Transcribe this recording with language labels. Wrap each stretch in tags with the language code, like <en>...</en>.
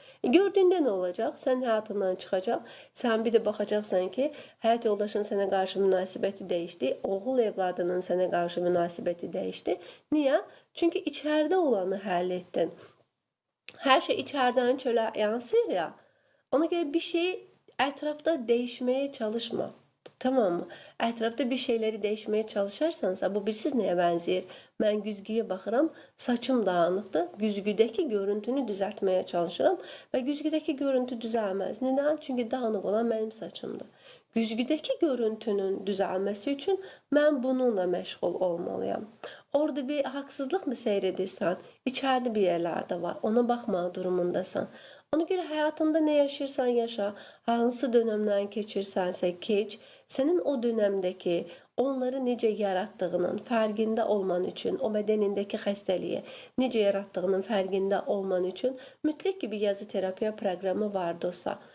<az>Gördüyündə nə olacaq? Sən həyatından çıxacaq. Sən bir də baxacaqsan ki, həyat yoldaşının sənə qarşı münasibəti dəyişdi, oğul evladının sənə qarşı münasibəti dəyişdi. Niyə? Çünki içəridə olanı həll etdin. Hər şey içərdən çölə yansır ya. Ona görə bir şey ətrafda</az> <tr>değişmeye çalışma. Tamam mı?</tr> <az>Ətrafda</az> <tr>bir şeyleri değişmeye çalışarsansa</tr> <az>bu bilirsiz nəyə bənzəyir? Mən güzgüyə baxıram, saçım dağınıqdır. Güzgüdəki görüntünü düzəltməyə çalışıram və güzgüdəki görüntü düzəlməz.</az> <tr>Neden?</tr> <az>Çünki dağınıq olan mənim saçımdır. Güzgüdəki görüntünün düzəlməsi üçün mən bununla məşğul olmalıyam.</az> <tr>Orada bir haksızlık mı seyredirsən? İçeride bir yerlerde var. Ona bakma durumundasan. Ona göre hayatında ne yaşırsan yaşa,</tr> <az>hansı dönemden keçirsənsə keç, senin o dönemdeki onları necə yaratdığının fərqində olman üçün, o bədənindəki xəstəliyi necə yaratdığının fərqində olman üçün mütləq ki bir yazı terapiya proqramı var dostlar.</az>